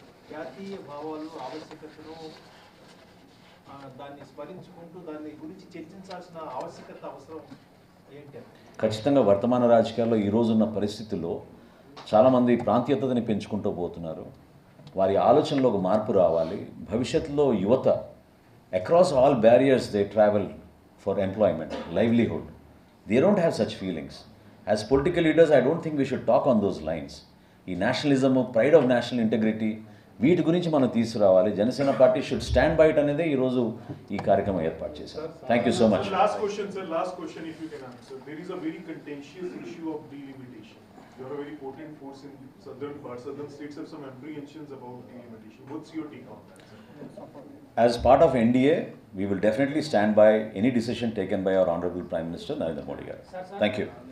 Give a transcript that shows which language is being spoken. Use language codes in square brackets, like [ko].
[te] జాతీయ భావాలు ఆవశ్యకతను దాన్ని స్మరించుకుంటూ దాని గురించి చర్చించాల్సిన ఆవశ్యకత అవసరం ఏంటి? ఖచ్చితంగా వర్తమాన రాజకీయాల్లో ఈరోజున్న పరిస్థితుల్లో చాలామంది ప్రాంతీయతని పెంచుకుంటూ పోతున్నారు. వారి ఆలోచనలో ఒక మార్పు రావాలి. భవిష్యత్తులో యువత [en] across all barriers they travel for employment, livelihood. They don't have such feelings. As political leaders, I don't think we should talk on those lines. [te] ఈ [en] nationalism, pride of national integrity, [te] వీటి గురించి మనం తీసుకురావాలి. Janasena party [en] should stand by it [te] అనేది ఈరోజు ఈ కార్యక్రమం ఏర్పాటు చేశారు. [en] Thank you so much. Last question, sir. Last question, if you can answer. There is a very contentious issue of delimitation. You are a very potent force in southern parts. Southern states have some apprehensions about delimitation. What's your take on that, sir? As part of NDA, we will definitely stand by any decision taken by our Honorable Prime Minister Narendra Modi garu. Thank you.